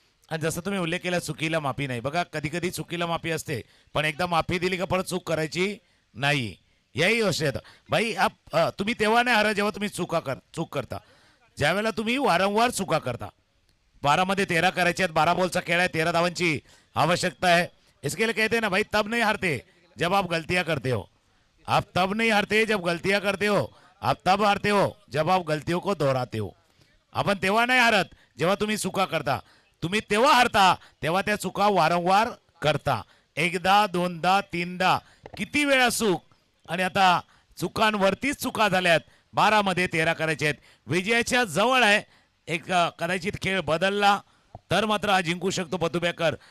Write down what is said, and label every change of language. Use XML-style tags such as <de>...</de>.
<mr>आणि जसं तुम्ही उल्लेख केला चुकीला माफी नाही. बघा कधी कधी चुकीला माफी असते, पण एकदा माफी दिली का परत चूक करायची नाही. याही गोष्ट येतं भाई. तुम्ही तेव्हा नाही हरा जेव्हा तुम्ही चूक करता. ज्यावेळेला तुम्ही वारंवार चुका करता. 12 मध्ये 13 करायचे आहेत. 12 बॉलचा खेळ आहे. 13 धावांची आवश्यकता है.</mr> <hi>इसके लिए कहते हैं ना भाई, तब नहीं हारते जब आप गलतियां करते हो. आप तब नहीं हारते जब गलतियां करते हो. आप तब हारते हो जब आप गलतियों को दोहराते हो.</hi> <mr>आपण तेव्हा नाही हारत जेव्हा तुम्ही चुका करता. तुम्ही तेव्हा हारता तेव्हा त्या चुका वारंवार करता. एकदा दोनदा तीनदा किती वेळा चूक. आणि आता चुकांवरतीच चुका झाल्यात. 12 मध्ये 13 करायचे आहेत. विजयाच्या जवळ आहे. एक कदाचित खेळ बदलला तर मात्र हा जिंकू शकतो पतुबेकर.</mr>